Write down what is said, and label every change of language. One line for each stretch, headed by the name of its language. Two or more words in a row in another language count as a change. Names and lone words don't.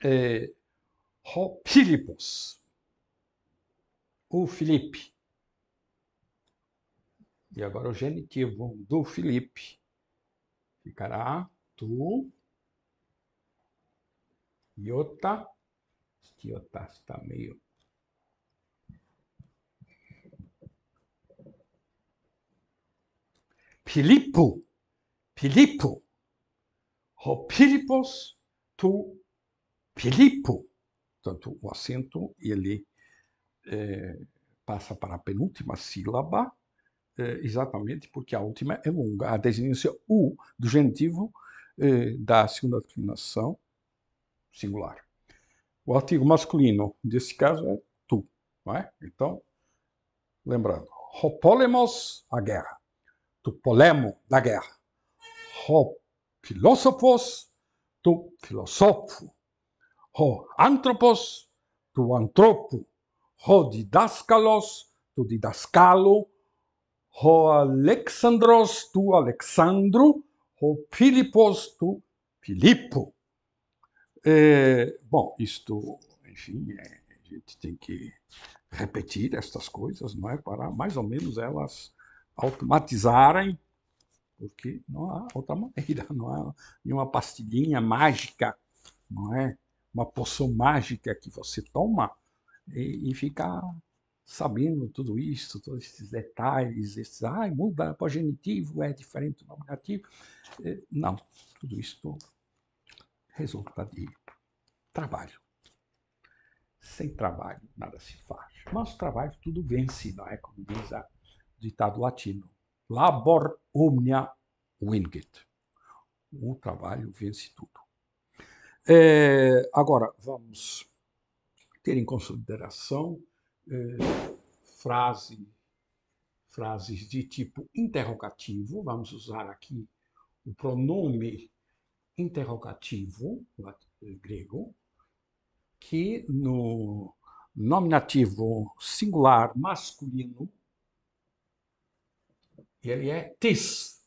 Portuguese: Filipos, o Filipe. E agora o genitivo do Filipe ficará tu, iota. Este iota está meio... Filipo, Filipo.
Greek: Ὁ Φίλιππος, τοῦ, Φιλίππου.
Portuguese: Portanto, o acento ele passa para a penúltima sílaba, exatamente porque a última é longa. A desinência U do genitivo da segunda declinação singular. O artigo masculino, nesse caso, é tu. Não é? Então, lembrando, hopólemos, a guerra.
Greek: Τοῦ πολέμου,
Portuguese: da guerra.
Greek: Ὁ φιλόσοφος, τοῦ φιλοσόφου. Ὁ ἄνθρωπος, τοῦ ἀνθρώπου. Ὁ διδάσκαλος, τοῦ διδασκάλου. Ὁ Ἀλέξανδρος, τοῦ Ἀλεξάνδρου. Ὁ Φίλιππος, τοῦ Φιλίππου.
Portuguese: Bom, isto, enfim, a gente tem que repetir estas coisas, não é? Para mais ou menos elas automatizarem, porque não há outra maneira, não há nenhuma pastilhinha mágica, não é? Uma poção mágica que você toma e fica sabendo tudo isso, todos esses detalhes, muda para o genitivo, é diferente do nominativo. Não, tudo isso resulta de trabalho. Sem trabalho, nada se faz. Mas trabalho tudo vence, não é? Como diz o ditado latino.
Latin: Labor omnia vincit.
Portuguese: O trabalho vence tudo. Agora, vamos ter em consideração frases de tipo interrogativo. Vamos usar aqui o pronome interrogativo grego, que no nominativo singular masculino ele é tis.